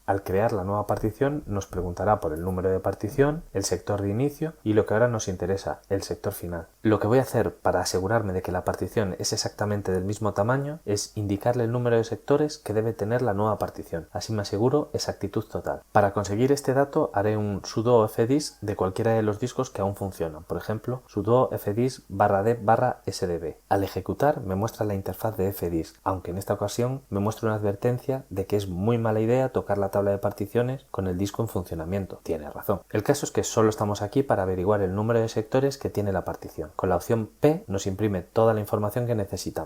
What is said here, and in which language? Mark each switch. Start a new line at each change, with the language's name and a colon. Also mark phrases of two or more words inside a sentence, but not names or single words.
Spanish: Al crear la nueva partición nos preguntará por el número de partición, el sector de inicio y lo que ahora nos interesa, el sector final. Lo que voy a hacer para asegurarme de que la partición es exactamente del mismo tamaño es indicarle el número de sectores que debe tener la nueva partición. Así me aseguro exactitud total. Para conseguir este dato haré un sudo fdisk de cualquiera de los discos que aún funcionan. Por ejemplo, sudo fdisk /dev/sdb. Al ejecutar me muestra la interfaz de fdisk, aunque en esta ocasión me muestra una advertencia de que es muy mala idea tocar la tabla de particiones con el disco en funcionamiento. Tiene razón. El caso es que solo estamos aquí para averiguar el número de sectores que tiene la partición. Con la opción P nos imprime toda la información que necesitamos.